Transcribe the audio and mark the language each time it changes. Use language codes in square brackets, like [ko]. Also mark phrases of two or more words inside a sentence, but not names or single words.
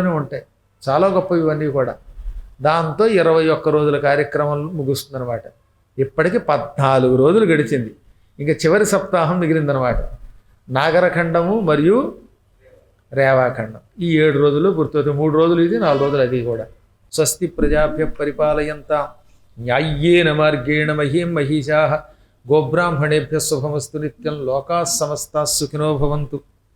[te] చాలా గొప్ప ఇవన్నీ కూడా. దాంతో 21 రోజుల కార్యక్రమం ముగుస్తుందన్నమాట. ఇప్పటికి 14 రోజులు గడిచింది. ఇంకా చివరి సప్తాహం మిగిలిందనమాట. నాగరఖండము మరియు రేవాఖండం ఈ 7 రోజులు పూర్తవుతాయి. 3 రోజులు ఇది, 4 రోజులు అది కూడా. [sa] స్వస్తి ప్రజాభ్య పరిపాలయంతాం న్యాయ్యేన మార్గేణ మహీం మహిషాః గోబ్రాహ్మణేభ్యः శుభమస్తు నిత్యం. లోకాः సమస్తాः సుఖినో భవంతు.